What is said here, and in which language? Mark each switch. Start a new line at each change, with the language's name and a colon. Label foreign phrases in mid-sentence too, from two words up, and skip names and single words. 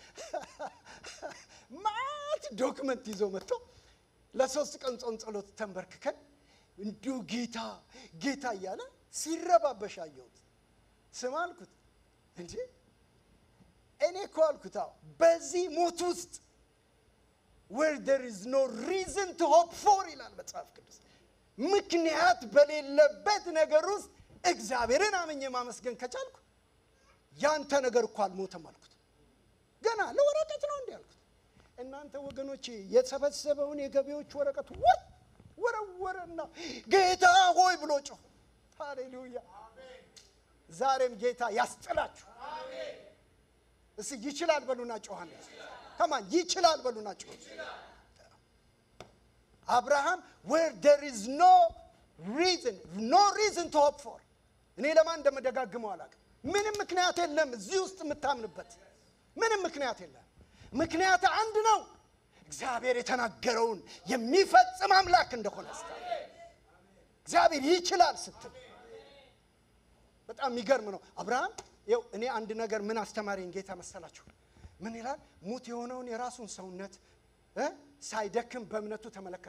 Amharic: ማአት ዶክመንት ይዞ መጥቶ ለሶስት ቀን ጾም ጸሎት ተንበርክከን እንዲሁ ጌታ እያለ ሲረባበሽ አየሁት ስማልኩት እንጂ እኔ እኮ አልኩት በዚህ ሞት ውስጥ
English: where there is no reason to hope for
Amharic: ይላል መጽሐፍ ቅዱስ ምክንያት በሌለበት ነገር ውስጥ እግዚአብሔርን አመኘ ማመስገን ከቻልኩ ያንተ ነገር እኮ አልሞተም አልኩት ገና ለወረቀት ነው እንዴ አልኩት እናንተ ወገኖቼ የተሰበሰበውን የገቢዎች ወረቀት ወረወረና ጌታ ሆይ ብሎ ጮህ ሃሌሉያ ዛሬም ጌታ ያስጥላችሁ አሜን እሺ ይችላል በሉና ጮሃን ከማን ይችላል በሉና ጮህ አብርሃም
English: where there is no reason to hope for
Amharic: እኔ ለማን እንደምደጋግመው አላውቅም ምንም ምክንያት የለም እዚህ ውስጥ የምታምንበት ምንም ምክንያት የለም ምክንያት አንድ ነው እግዚአብሔር የተናገረውን የሚፈጽም አምላክ እንደሆነ እግዚአብሔር ይችላል ስትል በጣም የሚገርም ነው አብርሃም ይኸው እኔ አንድ ነገር ምን አስተማሪኝ ጌታ መሰላችሁ ምን ይላል ሙት የሆነውን የራሱን ሰውነት ሳይደክም በእምነቱ ተመለከተ